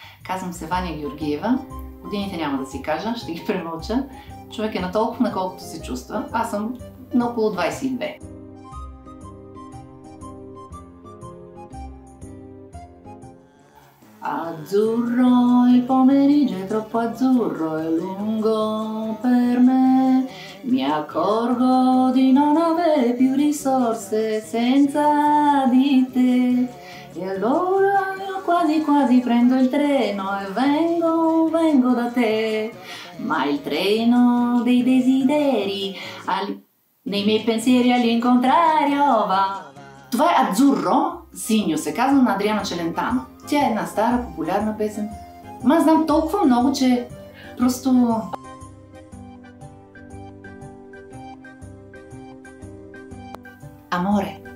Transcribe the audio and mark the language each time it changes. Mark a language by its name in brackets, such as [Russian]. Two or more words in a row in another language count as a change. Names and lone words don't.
[Bulgarian] Казвам се Ваня Георгиева. Годините няма да си кажа, ще ги премълча. Човек е на толкова, на колкото се чувства. Аз съм на около 22. [Italian] Azzurro il pomeriggio è troppo azzurro e lungo per me. Mi accorgo di non avere più risorse senza di te. E allora io quasi quasi prendo il treno e vengo da te. Ma il treno dei desideri nei miei pensieri all'incontrario va. [Bulgarian] Това е Azzurro, синьо, се казва на Адриано Челентано. Тя е една стара, популярна песен. Ма аз знам толкова много, че просто... Аморе.